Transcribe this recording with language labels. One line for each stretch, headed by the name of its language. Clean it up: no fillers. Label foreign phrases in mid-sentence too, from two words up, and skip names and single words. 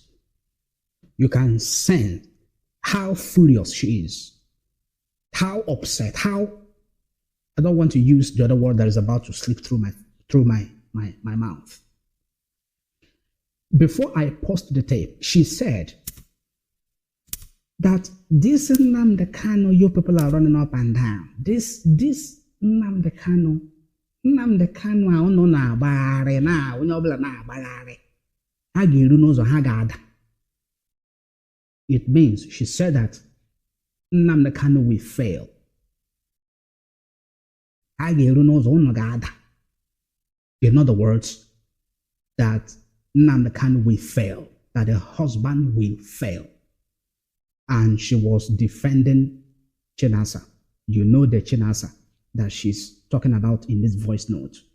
English: You can sense how furious she is, how upset, how I don't want to use the other word that is about to slip through my mouth. Before I paused the tape, she said that this Nnamdi Kanu, you people are running up and down.
Igbo: This Nnamdi Kanu ahụ nọ na-agbagharị na onye ọbụla na-agbagharị ha ga-eru n'ụzọ ha ga-ada.
English: It means she said that Nnamdi Kanu will fail.
Igbo: Ha ga-eru n'ụzọ unu ga-ada.
English: In other words, that Nnamdi Kanu will fail, that the husband will fail. And she was defending Chinasa. You know the Chinasa that she's talking about in this voice note.